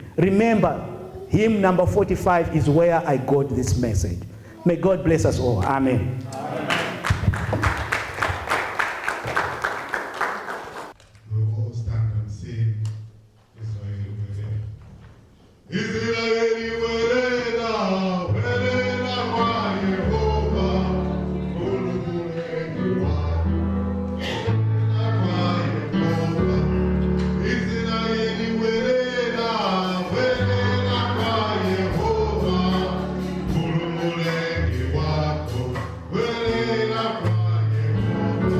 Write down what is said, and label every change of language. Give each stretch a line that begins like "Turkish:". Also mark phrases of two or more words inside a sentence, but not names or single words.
English: Remember, hymn number 45 is where I got this message. May God bless us all. Amen. We'll all stand and sing Israel Wele.
Swahili: Israel Welena, Welena kwa Yehova, Ululekiwa, Welena kwa Yehova. Israel Welena, Welena kwa Yehova, Ululekiwa, Welena kwa Yehova.